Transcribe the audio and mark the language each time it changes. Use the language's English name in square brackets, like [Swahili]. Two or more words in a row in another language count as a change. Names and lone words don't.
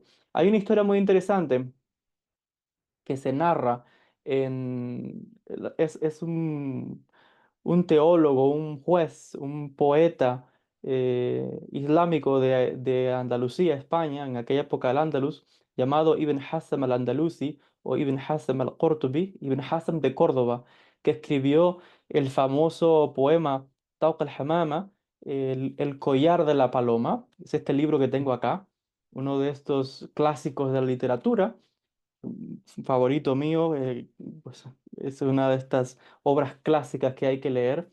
[Spanish] Hay una historia muy interesante que se narra es un teólogo, un juez, un poeta islámico de Andalucía, España, en aquella época del Andalus, llamado Ibn Hazm al-Andalusi o Ibn Hazm al-Qurtubi, Ibn Hazm de Córdoba, que escribió el famoso poema Tawq al-Hamama, el collar de la paloma. Es este libro que tengo acá, uno de estos clásicos de la literatura favorito mío, pues es una de estas obras clásicas que hay que leer.